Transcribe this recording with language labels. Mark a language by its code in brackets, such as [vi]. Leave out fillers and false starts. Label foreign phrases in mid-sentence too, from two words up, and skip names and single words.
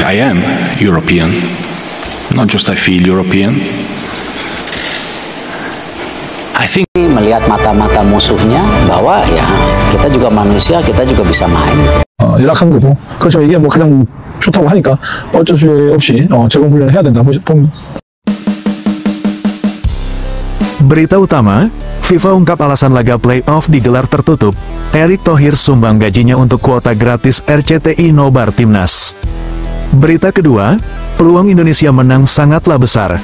[en] I am European. Not just I feel European. I think [id] melihat mata-mata musuhnya bahwa ya kita juga manusia, kita juga bisa main. [ko] 열악한 거고. 그렇죠. 이게 뭐 가장 좋다고 하니까 어쩔 수 없이 제공 훈련을 해야 된다고 봅니다. [id] Berita utama, FIFA ungkap alasan laga playoff digelar tertutup. Erick Thohir sumbang gajinya untuk kuota gratis RCTI Nobar Timnas. Berita kedua, peluang Indonesia menang sangatlah besar.